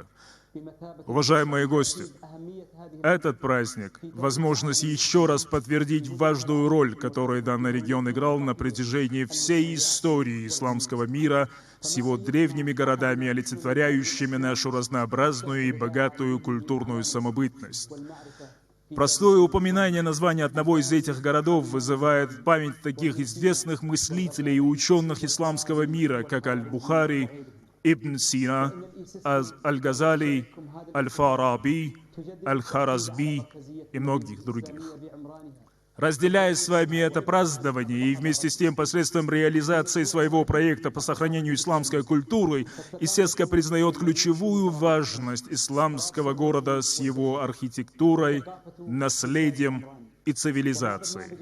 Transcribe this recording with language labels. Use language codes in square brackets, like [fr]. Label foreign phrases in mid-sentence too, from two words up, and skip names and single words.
[ru] Уважаемые гости, этот праздник — возможность еще раз подтвердить важную роль, которую данный регион играл на протяжении всей истории исламского мира с его древними городами, олицетворяющими нашу разнообразную и богатую культурную самобытность. Простое упоминание названия одного из этих городов вызывает в память таких известных мыслителей и ученых исламского мира, как Аль-Бухари, Ибн Сина, Аль-Газали, Аль-Фараби, Аль-Харазби и многих других. Разделяя с вами это празднование и вместе с тем посредством реализации своего проекта по сохранению исламской культуры, ИСЭСКО признает ключевую важность исламского города с его архитектурой, наследием и цивилизацией.